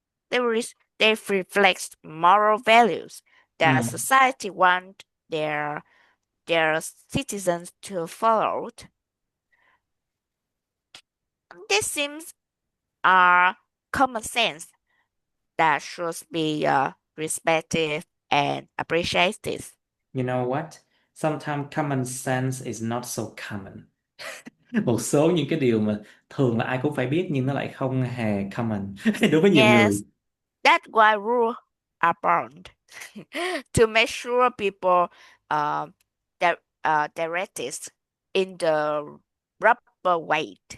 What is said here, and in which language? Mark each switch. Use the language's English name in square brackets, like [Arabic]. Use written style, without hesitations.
[English] They reflect moral values that society want their citizens to follow. These seems are common sense that should be respected and appreciated. You know what? Sometimes common sense is not so common. [Vietnamese] Một số những cái điều mà thường là ai cũng phải biết nhưng nó lại không hề common đối với nhiều người. [English] Yes, that's why rules are born to make sure people direct it in the proper way.